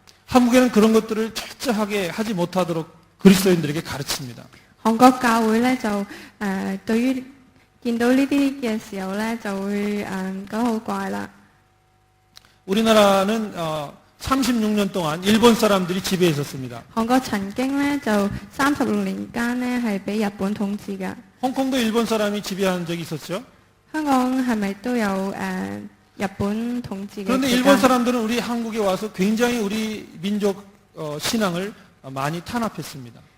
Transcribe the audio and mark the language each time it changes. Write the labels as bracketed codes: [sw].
[ko] 한국에는 그런 것들을 철저하게 하지 못하도록 그리스도인들에게 가르칩니다. [yue] 韓國教會咧就對於見到呢啲嘅時候咧，就會覺得好怪啦。 [ko] 우리나라는 36년 동안 일본 사람들이 지배했었습니다. [yue] 韓國曾經咧就36年間咧係俾日本統治嘅。 [ko] 홍콩도 일본 사람이 지배한 적이 있었죠. [yue] 香港係咪都有日本統治嘅？ [ko] 그런데 일본 사람들은 우리 한국에 와서 굉장히 우리 민족 신앙을 많이 탄압했습니다.